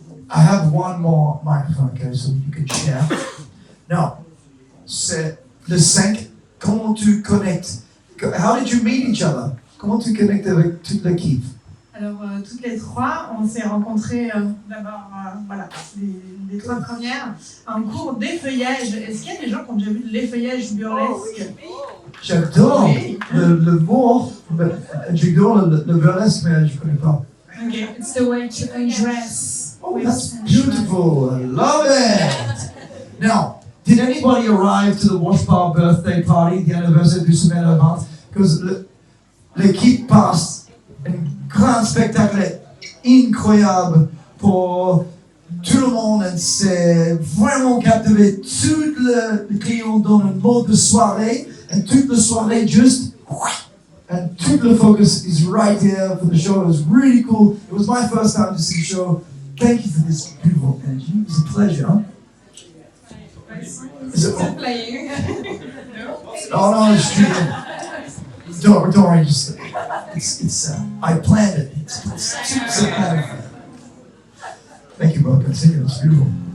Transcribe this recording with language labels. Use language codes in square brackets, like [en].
[en] I have one more microphone, okay, so you can share. Now, [fr] c'est le 5. Comment tu connectes? [en] How did you meet each other? [fr] Comment tu connectes avec toute l'équipe? Alors, toutes les trois, on s'est rencontrées d'abord, voilà, les trois premières, en cours d'effeuillage. Est-ce qu'il y a des gens qui ont déjà vu de l'effeuillage burlesque? J'adore le mot, j'adore le burlesque, mais je ne connais pas. [en] Okay, it's the way to undress. Oh, that's beautiful. I love it. Now, did anybody arrive to the Wash Bar birthday party, the anniversary [fr] du semaine avant? Because l'équipe passe un grand spectacle incroyable pour tout le monde. Et c'est vraiment captivé tout le client dans un mode de soirée. Et toute la soirée, juste. [en] And tout the focus is right here for the show. It was really cool. It was my first time to see the show. Thank you for this beautiful energy. It was a pleasure. Is it Still playing. Oh no, it's true. Don't worry, just it's I planned it. It's kind of Thank you, bro. Continue. It's beautiful.